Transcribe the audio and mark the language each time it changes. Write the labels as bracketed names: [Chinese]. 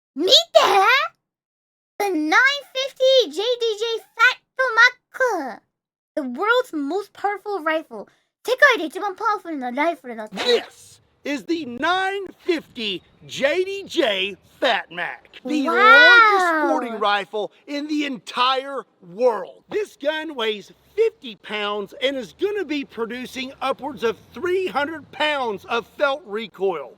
[Japanese] 見て [English] The 950 JDJ Vtuber! The world's most powerful rifle. [Japanese] 世界で一番パワフルなライフルだって。 [English] This is the 950 JDJ Fat Mac, the Wow. largest sporting rifle in the entire world. This gun weighs 50 pounds and is going to be producing upwards of 300 pounds of felt recoil.